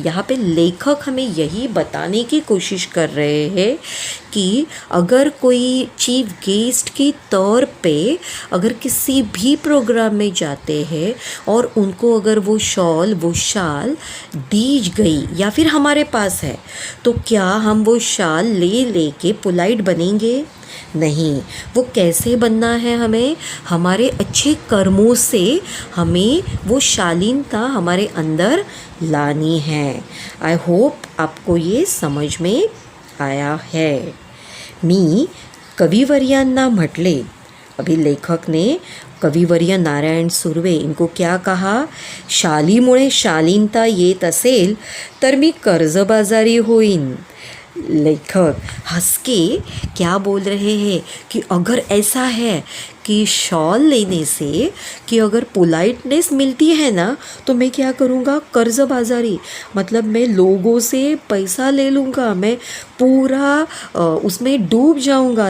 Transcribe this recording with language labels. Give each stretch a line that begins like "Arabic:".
Hindi: यहाँ पे लेखक हमें यही बताने की कोशिश कर रहे हैं कि अगर कोई चीफ गेस्ट के तौर पे अगर किसी भी प्रोग्राम में जाते हैं और उनको अगर वो शॉल, वो शाल दी गई या फिर हमारे पास है, तो क्या हम वो शाल ले के पोलाइट बनेंगे? नहीं। वो कैसे बनना है, हमें हमारे अच्छे कर्मों से हमें वो शालीनता हमारे अंदर लानी है। आई होप आपको ये समझ में आया है।
Marathi: मी कविवर्यांना म्हटले,
Hindi: अभी लेखक ने कविवर्य नारायण सुर्वे इनको क्या कहा,
Marathi: शालीमुळे शालीनता येत असेल तर मी कर्जबाजारी होईन।
Hindi: लेखक हंस के क्या बोल रहे हैं कि अगर ऐसा है कि शॉल लेने से कि अगर पोलाइटनेस मिलती है ना, तो मैं क्या करूँगा, कर्जबाजारी मतलब मैं लोगों से पैसा ले लूँगा, मैं पूरा उसमें डूब जाऊँगा।